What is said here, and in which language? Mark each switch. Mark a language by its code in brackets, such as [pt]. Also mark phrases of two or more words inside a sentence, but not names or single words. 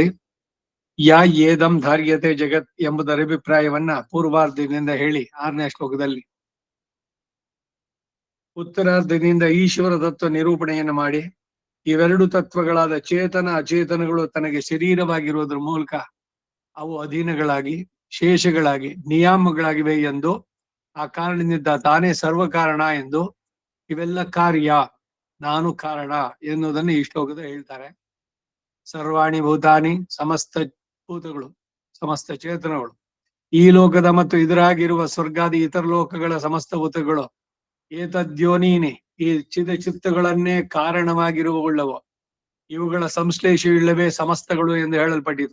[sa] ಯಾ ಏದಂ ಧಾರ್ಯತೆ ಜಗತ್ [kn] ಎಂಬುದರ ಅಭಿಪ್ರಾಯವನ್ನ ಪೂರ್ವಾರ್ಧದಿಂದ ಹೇಳಿ 6ನೇ ಶ್ಲೋಕದಲ್ಲಿ ಉತ್ತರಾರ್ಧದಿಂದ ಈಶ್ವರ ತತ್ವ ನಿರೂಪಣೆಯನ್ನು ಮಾಡಿ, ಇವೆರಡು ತತ್ವಗಳಾದ ಚೇತನ ಅಚೇತನಗಳು ತನಗೆ ಶರೀರವಾಗಿರುವುದರ ಮೂಲಕ ಅವು ಅಧೀನಗಳಾಗಿ ಶೇಷಗಳಾಗಿ ನಿಯಾಮಗಳಾಗಿವೆ ಎಂದು, ಆ ಕಾರಣದಿಂದ ತಾನೇ ಸರ್ವ ಕಾರಣ ಎಂದು, ಇವೆಲ್ಲ ಕಾರ್ಯ ನಾನು ಕಾರಣ ಎನ್ನುವುದನ್ನು ಈ ಶ್ಲೋಕದ ಹೇಳ್ತಾರೆ. [sa] ಸರ್ವಾಣಿ ಭೂತಾನಿ [kn] ಸಮಸ್ತ ಭೂತಗಳು ಸಮಸ್ತ ಚೇತನಗಳು, ಈ ಲೋಕದ ಮತ್ತು ಇದರಾಗಿರುವ ಸ್ವರ್ಗಾದಿ ಇತರ ಲೋಕಗಳ ಸಮಸ್ತ ಭೂತಗಳು ಏತದ್ಯೋನೀನಿ ಈ ಚಿತ್ತಗಳನ್ನೇ ಕಾರಣವಾಗಿರುವವುಳ್ಳವು, ಇವುಗಳ ಸಂಶ್ಲೇಷವಿಲ್ಲವೇ ಸಮಸ್ತಗಳು ಎಂದು ಹೇಳಲ್ಪಟ್ಟಿತು.